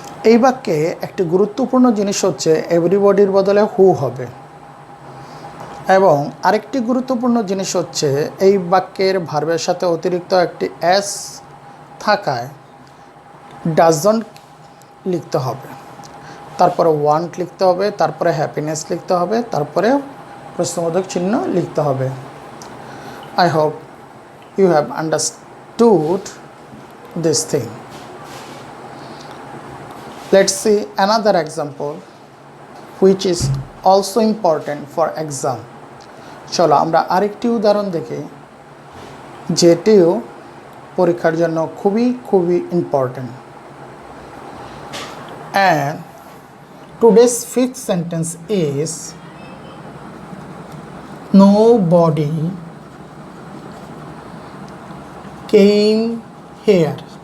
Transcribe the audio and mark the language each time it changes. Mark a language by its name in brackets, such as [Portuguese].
[Bangla] এই বাক্যে একটি গুরুত্বপূর্ণ জিনিস হচ্ছে এভরিবডির বদলে হু হবে, এবং আরেকটি গুরুত্বপূর্ণ জিনিস হচ্ছে এই বাক্যের ভার্বের সাথে অতিরিক্ত একটি এস থাকায় ডাজন্ট লিখতে হবে, তারপরে ওয়ান্ট লিখতে হবে, তারপরে হ্যাপিনেস লিখতে হবে, তারপরে প্রশ্নবোধক চিহ্ন লিখতে হবে। [English] I hope you have understood this thing. Let's see another example which is also important for exam. [Bangla] চলো আমরা আরেকটি উদাহরণ দেখি যেটিও পরীক্ষার জন্য খুবই important. [English] And today's fifth sentence is nobody came here.